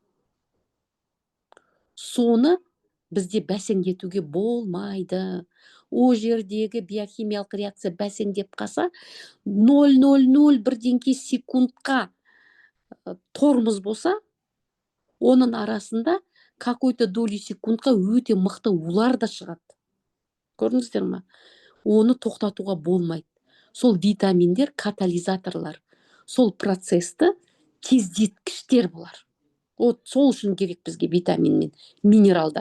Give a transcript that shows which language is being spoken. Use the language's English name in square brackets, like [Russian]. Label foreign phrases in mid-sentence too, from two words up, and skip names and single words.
[Kazakh] Соны бізде бәсеңдетуге болмайды. О жердегі биохимиялық реакция бәсеңдеп қалса, 0,001 секундқа тормоз болса, оның арасында [Russian] какой-то доли [Kazakh] секундқа өте мықты улар да шығады. Көрдіңіздер ме? Оны тоқтатуға болмайды. Сол витаминдер катализаторлар. Сол процесті тездеткіштер болар. Сол үшін керек бізге витамин мен минералдар.